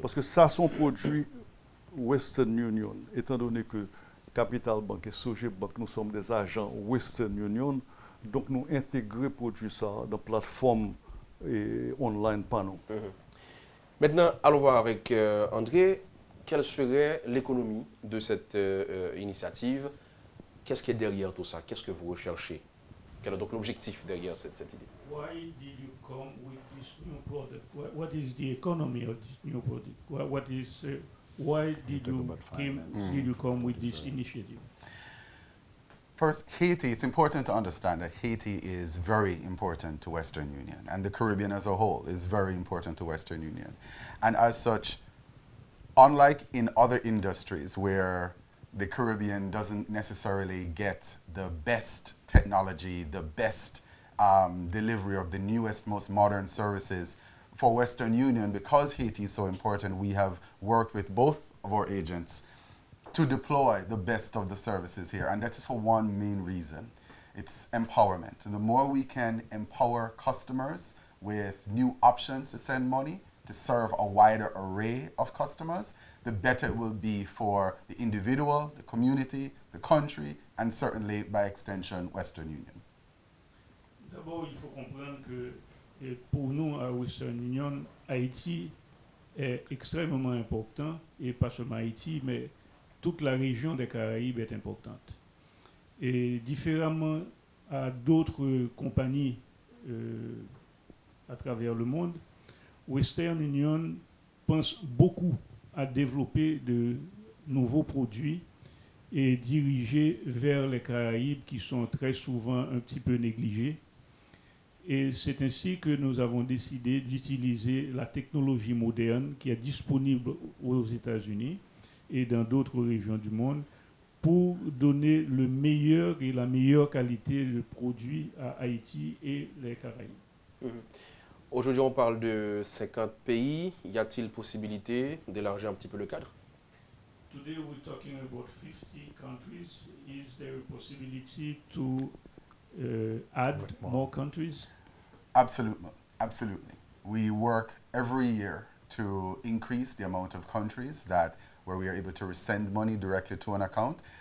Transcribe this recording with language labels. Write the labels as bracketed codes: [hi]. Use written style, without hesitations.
[fr] Parce que ça sont produits Western Union, étant donné que Capital Bank et Soche Bank, nous sommes des agents Western Union, donc nous intégrer produits ça dans la plateforme online panneau. Maintenant, allons voir avec André, quelle serait l'économie de cette initiative? Qu'est-ce qui est derrière tout ça? Qu'est-ce que vous recherchez? Quel est donc l'objectif derrière cette idée? [en] Why did you come with this new product? What is the economy of this new product? Why did you come with this initiative? First, Haiti, it's important to understand that Haiti is very important to Western Union, and the Caribbean as a whole is very important to Western Union. And as such, unlike in other industries where the Caribbean doesn't necessarily get the best technology, the best delivery of the newest, most modern services, for Western Union, because Haiti is so important, we have worked with both of our agents to deploy the best of the services here. And that is for one main reason. It's empowerment. And the more we can empower customers with new options to send money, to serve a wider array of customers, the better it will be for the individual, the community, the country, and certainly, by extension, Western Union. [fr] D'abord, il faut comprendre que pour nous, à Western Union, Haïti est extrêmement important, et pas seulement Haïti, mais toute la région des Caraïbes est importante. Et différemment à d'autres compagnies à travers le monde, Western Union pense beaucoup à développer de nouveaux produits et diriger vers les Caraïbes qui sont très souvent un petit peu négligés. Et c'est ainsi que nous avons décidé d'utiliser la technologie moderne qui est disponible aux États-Unis et dans d'autres régions du monde pour donner le meilleur et la meilleure qualité de produits à Haïti et les Caraïbes. Aujourd'hui, on parle de 50 pays. Y a-t-il possibilité d'élargir un petit peu le cadre? [en] Today we're talking about 50 countries. Is there a possibility to add more countries? Absolutely, absolutely. We work every year to increase the amount of countries where we are able to send money directly to an account.